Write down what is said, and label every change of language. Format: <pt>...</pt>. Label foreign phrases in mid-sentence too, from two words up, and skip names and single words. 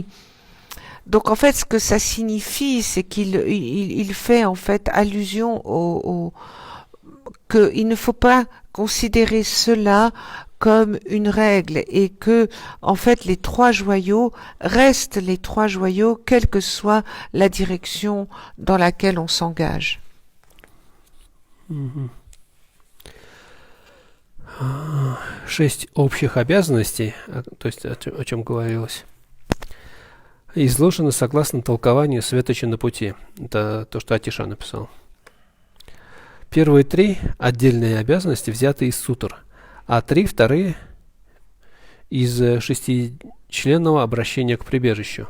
<fr>Donc en fait, ce que ça signifie, c'est qu'il fait en fait allusion qu'il ne faut pas considérer cela comme une règle et que, en fait, les trois joyaux restent les trois joyaux, quelle que soit la direction dans laquelle on s'engage. Мгм.</fr> <ru>6 общих обязанностей, то есть о чем говорилось, изложены согласно толкованию Светоча на пути. Это то, что Атиша написал. Первые 3 отдельные обязанности взяты из сутр, а 3 вторые из 6членного обращения к прибежищу.</ru>